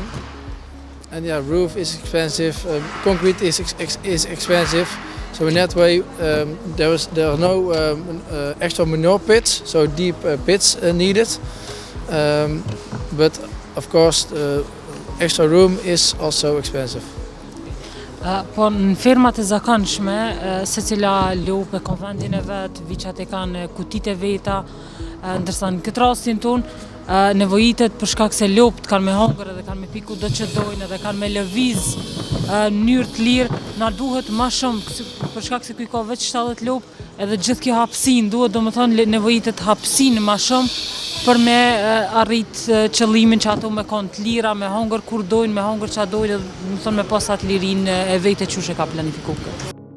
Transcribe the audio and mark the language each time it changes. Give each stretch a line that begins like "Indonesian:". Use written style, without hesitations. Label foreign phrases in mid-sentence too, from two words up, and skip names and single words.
English: And yeah, roof is expensive, concrete is expensive. So in that way there are no extra manure pits, so deep pits needed. But of course extra room is also expensive.
Albanian: Po në fermat e zakonshme, secila lopë e ka vendin e vet, viçat e kanë kutit e veta, ndërsa në këtë rastin tonë nevojitet për shkak se lopt kanë me hangër edhe kanë me pi kudo që dojnë edhe kanë me lëviz në mënyrë të lirë, na duhet më shumë për shkak se ky ka vetë 70 lopë edhe gjithë kjo hapësinë duhet, domethënë nevojitet hapësinë më shumë për me arrit qëllimin që ato me kanë të lira, me hangër kur dojnë, me hangër ç'a dojnë, domethënë me pas atë lirinë e vetë çush e ka planifikuar.